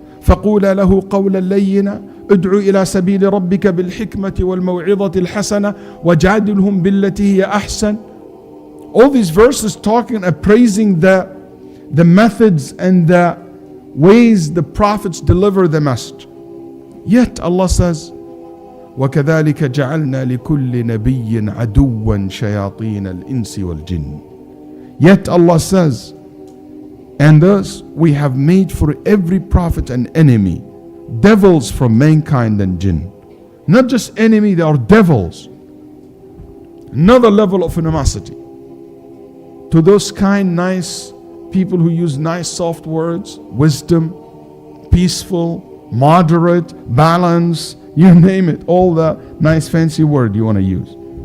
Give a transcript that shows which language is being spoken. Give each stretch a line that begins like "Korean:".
Arabic: فَقُولَ لَهُ قَوْلًا لَيِّنًا ادْعُ إِلَى سَبِيلِ رَبِّكَ بِالْحِكْمَةِ وَالْمَوْعِظَةِ الْحَسَنَةِ وَجَادِلْهُمْ بِالَّتِي هِيَ أَحْسَنُ.
English: All these verses talking and praising the methods and the ways the prophets deliver the message. Yet Allah says,
Arabic: وَكَذَلِكَ جَعَلْنَا لِكُلِّ نَبِيٍّ عَدُوًّا شَيَاطِينَ الْإِنسِ وَالْجِنِّ.
English: Yet Allah says, and thus we have made for every prophet an enemy devils from mankind and jinn. Not just enemy, they are devils. Another level of animosity to those kind, nice people who use nice, soft words, wisdom, peaceful, moderate, balance, you name it, all the nice fancy word you want to use.